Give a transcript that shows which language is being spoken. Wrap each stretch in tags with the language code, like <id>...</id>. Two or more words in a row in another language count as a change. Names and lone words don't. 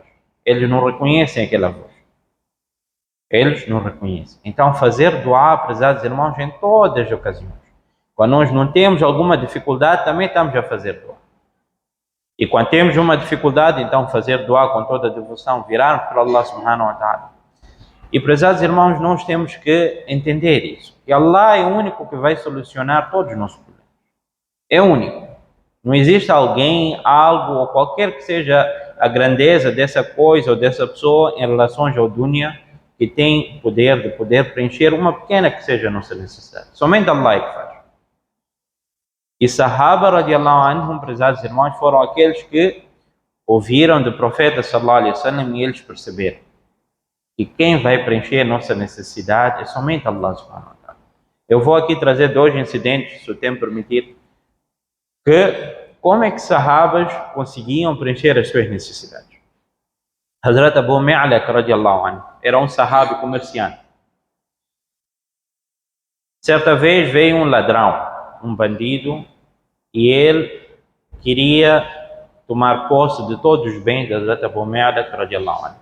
<pt>Eles não reconhecem aquela voz. Eles não reconhecem. Então, fazer duá, prezados irmãos, em todas as ocasiões. Quando nós não temos alguma dificuldade, também estamos a fazer duá. E quando temos uma dificuldade, então fazer duá com toda a devoção, virar para Allah</pt> <ar>سبحانه وتعالى.</ar> <pt>E, prezados irmãos, nós temos que entender isso. Que Allah é o único que vai solucionar todos os nossos problemas. É o único. Não existe alguém, algo, ou qualquer que seja a grandeza dessa coisa ou dessa pessoa em relação ao dunya, que tem poder de poder preencher uma pequena que seja a nossa necessidade. Somente Allah é que faz. E Sahaba,</pt> <ar>رضي الله عنهم,</ar> <pt>prezados irmãos, foram aqueles que ouviram do profeta</pt> <ar>صلى الله عليه وسلم</ar> <pt>e eles perceberam que quem vai preencher a nossa necessidade é somente Allah</pt> <ar>سبحانه وتعالى.</ar> <pt>Eu vou aqui trazer 2 incidentes, se o tempo permitir, que como é que sahabas conseguiam preencher as suas necessidades. Hazrat Abu Mu'alak</pt> <ar>رضي الله عنه</ar> <pt>era um sahabi comerciante. Certa vez veio um ladrão, um bandido, e ele queria tomar posse de todos os bens de Hazrat Abu Mu'alak</pt> <ar>رضي الله عنه.</ar>